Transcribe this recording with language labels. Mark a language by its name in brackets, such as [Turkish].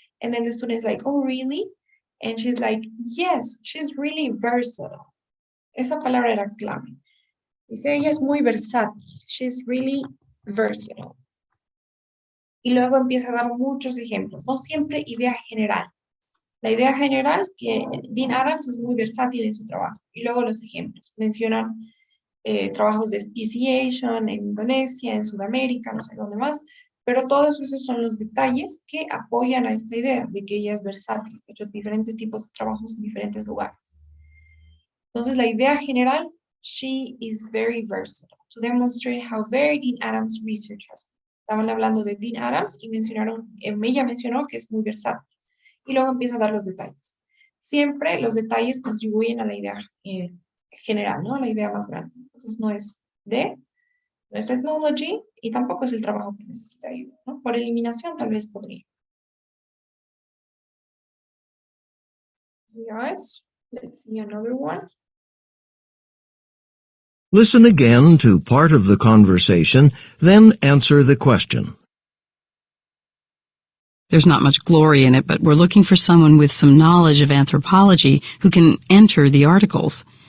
[English] And then the student's like, oh, really? And she's like, yes, she's really versatile. [Spanish] Esa palabra era clave. Dice, ella es muy versátil. [English] She's really versatile. [Spanish] Y luego empieza a dar muchos ejemplos, no siempre idea general. La idea general que Dean Adams es muy versátil en su trabajo. Y luego los ejemplos. Mencionan trabajos de speciation en Indonesia, en Sudamérica, no sé dónde más. Pero todos esos son los detalles que apoyan a esta idea de que ella es versátil, ha hecho diferentes tipos de trabajos en diferentes lugares. Entonces, la idea general, [English] she is very versatile, to demonstrate how varied Dean Adams' research has been. [Spanish] Estaban hablando de Dean Adams y mencionaron, ella mencionó que es muy versátil. Y luego empieza a dar los detalles. Siempre los detalles contribuyen a la idea general, ¿no? A la idea más grande. Entonces, no es D, no es ethnology y tampoco es el trabajo que necesita ayuda, ¿no? Por eliminación tal vez podría. [English] Yes, let's see another one. Listen again to part of the conversation, then answer the question. There's not much glory in it, but we're looking for someone with some knowledge of anthropology who can enter the articles.